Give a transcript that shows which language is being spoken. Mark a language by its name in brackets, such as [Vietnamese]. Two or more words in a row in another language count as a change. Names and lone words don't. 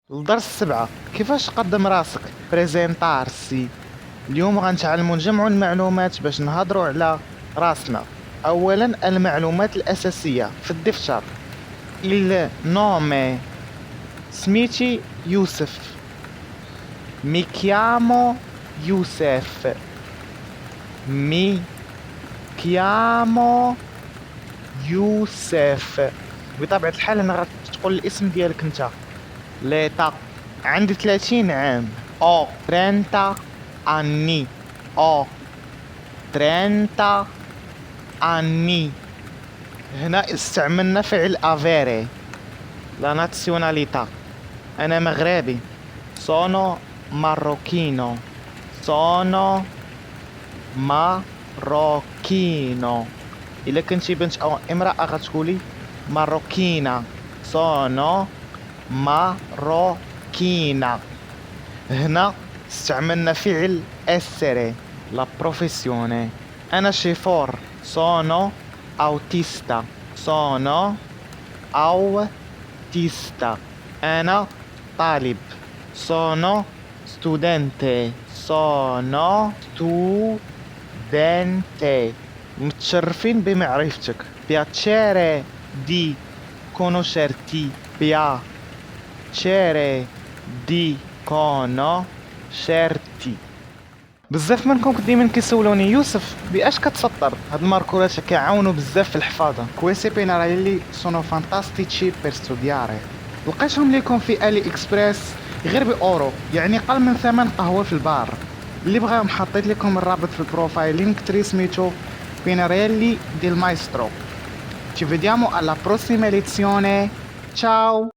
[Arabic] الدرس 7 كيفاش تقدم راسك بريزنتارسي. اليوم غنتعلموا نجمعوا المعلومات باش نهضروا على راسنا. اولا المعلومات الاساسيه في الدفتر. [Italian] il nome [Arabic] سميتي يوسف. [Italian] mi chiamo يوسف. mi chiamo يوسف. [Arabic] بطبيعه الحال انا غتقول الاسم ديالك انت. ليتا عندي 30 عام. [Italian] او 30 anni. او 30 anni. [Arabic] هنا استعملنا فعل افيري. [Italian] la nazionalità. [Arabic] انا مغربي. [Italian] sono marocchino. sono marocchino. [Arabic] الا كنتي بنت او امرأة غتقولي ماروكينا. [Italian] sono ماروكينا. [Arabic] هنا استعملنا فعل [Italian] essere la professione. [Arabic] أنا شيفور. [Italian] sono autista. sono autista. [Arabic] أنا طالب. [Italian] sono studente. sono studente. [Arabic] متشرفين بمعرفتك. [Italian] piacere di conoscerti. piacere di conoscerti. [Arabic] بزاف منكم ديما كيسولوني يوسف باش كتسطر. هاد الماركورات كيعاونوا بزاف في الحفاظه. [Italian] questi pennarelli sono fantastici per studiare. [Arabic] لقيتهم لكم في الي اكسبريس غير باورو، يعني قل من ثمن قهوه في البار. اللي بغاهم حطيت لكم الرابط في البروفايل. لينك تري سميتو Pennarelli del Maestro. [Italian] Ci vediamo alla prossima lezione. Ciao!